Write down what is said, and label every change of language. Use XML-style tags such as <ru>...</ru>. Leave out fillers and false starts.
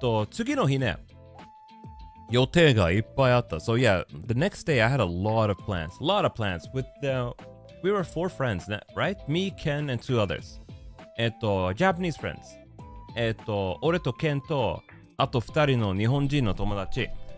<ja>次の日ね、予定がいっぱいあった。</ja> <en>So yeah, the next day I had a lot of plans with we were 4 friends, right? Me, Ken, and 2 others. Japanese friends.</en> <ja>俺とケンと、あと2人の日本人の友達。</ja>